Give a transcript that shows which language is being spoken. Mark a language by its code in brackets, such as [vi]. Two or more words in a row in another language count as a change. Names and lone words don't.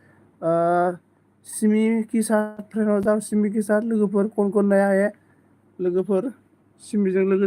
[hi] सिमी के साथ फ्रेंड हो जाओ सिमी के साथ [brx] लोगोफोर [hi] कौन नया है [brx] लोगोफोर सिमीजों लोगो